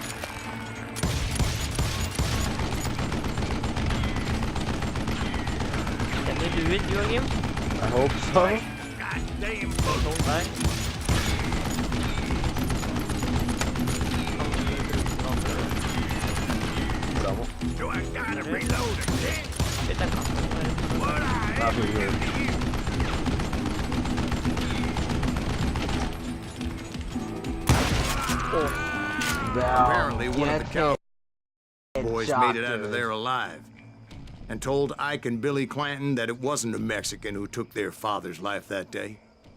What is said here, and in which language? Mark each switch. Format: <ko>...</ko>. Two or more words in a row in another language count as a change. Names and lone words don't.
<en>Can you do it, Joachim? I hope so. Goddamn bullshit! Don't die. Bravo. Do I gotta reload again?</en> <no>Vet jeg hva?</no> <en>What I Not ever really. give to you? Apparently, one of the cowboys made it out of there alive and told Ike and Billy Clanton that it wasn't a Mexican who took their father's life that day.</en>